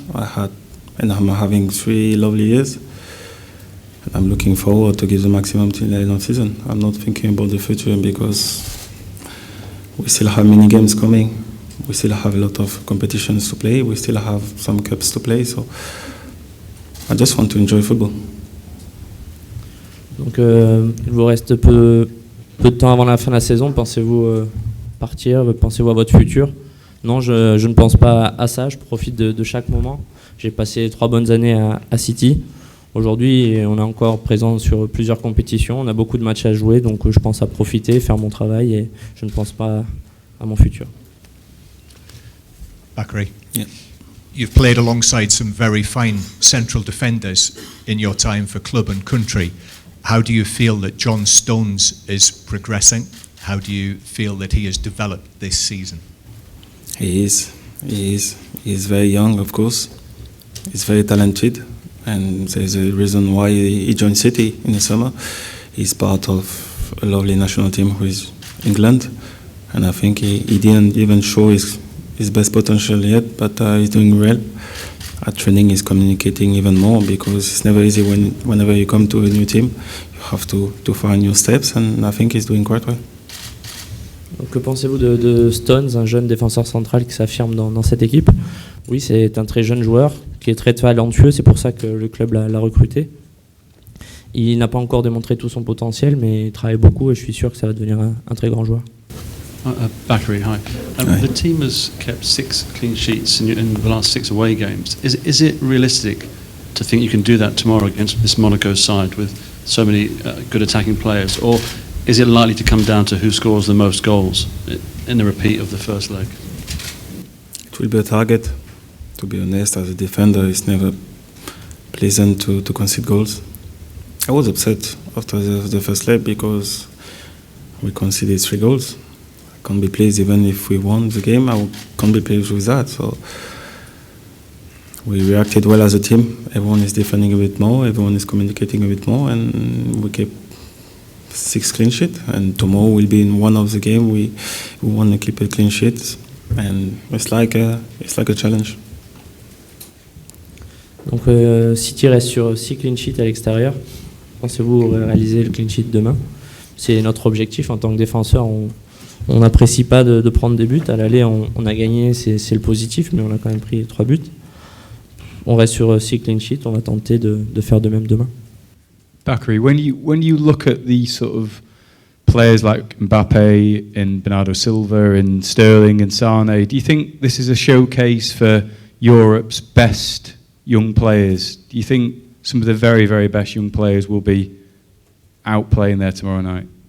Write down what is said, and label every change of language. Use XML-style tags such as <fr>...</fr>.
<en>I'm having 3 lovely years. And I'm looking forward to give the maximum till the end of the season. I'm not thinking about the future because we still have many games coming. We still have a lot of competitions to play. We still have some cups to play. So I just want to enjoy football.</en> <fr>Donc, il vous reste peu de temps avant la fin de la saison. Pensez-vous partir? Pensez-vous à votre futur? Non, je ne pense pas à ça. Je profite de chaque moment. J'ai passé 3 bonnes années à City. Aujourd'hui, on est encore présent sur plusieurs compétitions. On a beaucoup de matchs à jouer, donc je pense à profiter, faire mon travail et je ne pense pas à mon futur.</fr> <en>Bakary, Yeah. you've played alongside some very fine central defenders in your time for club and country. How do you feel that John Stones is progressing? How do you feel that he has developed this season? He is. He's very young, of course. He's very talented, and there's a reason why he joined City in the summer. He's part of a lovely national team who is England. and I think he didn't even show his best potential yet, but he's doing well. At training, he's communicating even more because it's never easy whenever you come to a new team. You have to find new steps, and I think he's doing quite well.</en> <fr>Donc, que pensez-vous de Stones, un jeune défenseur central qui s'affirme dans cette équipe? Oui, c'est un très jeune joueur qui est très talentueux, c'est pour ça que le club l'a recruté. Il n'a pas encore démontré tout son potentiel, mais il travaille beaucoup et je suis sûr que ça va devenir un très grand joueur.</fr> <en>Bakary, hi. Hi. The team has kept 6 clean sheets in the last 6 away games. Is it realistic to think you can do that tomorrow against this Monaco side with so many good attacking players? Or is it likely to come down to who scores the most goals in the repeat of the first leg? It will be a target. To be honest, as a defender, it's never pleasant to concede goals. I was upset after the first leg because we conceded 3 goals. I can't be pleased even if we won the game. I can't be pleased with that. So we reacted well as a team. Everyone is defending a bit more. Everyone is communicating a bit more, and we kept 6 clean sheets. And tomorrow will be in one of the game. We want to keep a clean sheet, and it's like a challenge.</en> <fr>Donc City reste sur 6 clean sheets à l'extérieur. Pensez-vous réaliser le clean sheet demain? C'est notre objectif en tant que défenseur. On n'apprécie pas de prendre des buts. À l'aller, on a gagné, c'est le positif, mais on a quand même pris 3 buts. On reste sur 6 clean sheets. On va tenter de faire de même demain.</fr> <en>Bakary, when you look at the sort of players like Mbappe and Bernardo Silva and Sterling and Sane, do you think this is a showcase for Europe's best young players? Do you think some of the very, very best young players will be out playing there tomorrow night?</en>